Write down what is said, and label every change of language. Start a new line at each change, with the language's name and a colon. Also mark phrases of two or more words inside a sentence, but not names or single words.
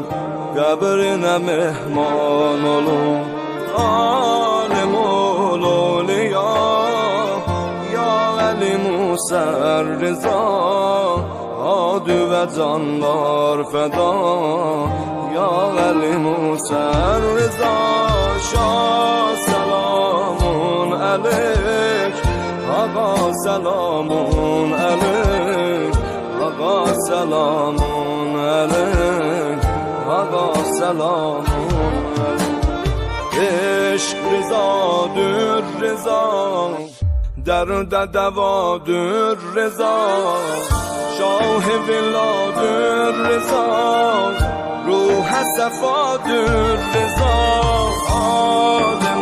Azerbaijani: qəbrinə mehman olum Alim ol oliya Ya Əli Musa Rıza Adü və canlar fəda Ya Əli Musa Rıza Şah
Arabic: سلام علیک
Azerbaijani: Ağa
Arabic: سلام علیک سلامون علیک
Azerbaijani: آقا
Arabic: سلامون علیک
Azerbaijani: عشق رضادر رضا درد دوادر رضا شاه ولادر رضا روح صفادر رضا عالم